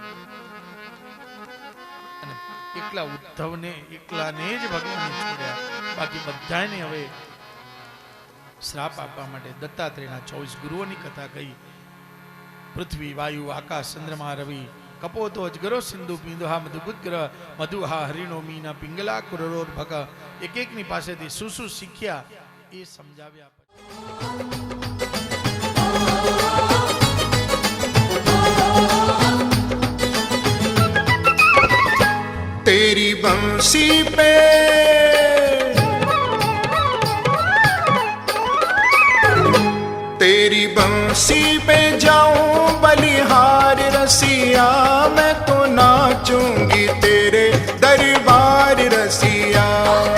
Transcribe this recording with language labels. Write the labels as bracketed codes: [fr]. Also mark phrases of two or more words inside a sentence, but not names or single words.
[gu] અને એકલા ઉદ્ધવને એકલાને જ ભગવાને છોડ્યા, બાકી બધાને હવે શ્રાપ આપવા માટે દત્તાત્રેયના 24 ગુરુઓની કથા કહી. પૃથ્વી, વાયુ, આકાશ, ચંદ્રમા, રવિ, કપોતો, અજગરો, સિંધુ, પિંદોહા, મધુગુદ્ગ્ર, મધુહા, હરિણો, મીના, પિંગલા, કુરરોર, ભગ, એક એકની પાસેથી શું શીખ્યા એ સમજાવ્યા. [hi] तेरी बंसी पे तेरी बंसी पे जाऊं बलिहार रसिया, मैं तो नाचूंगी तेरे दरबार रसिया.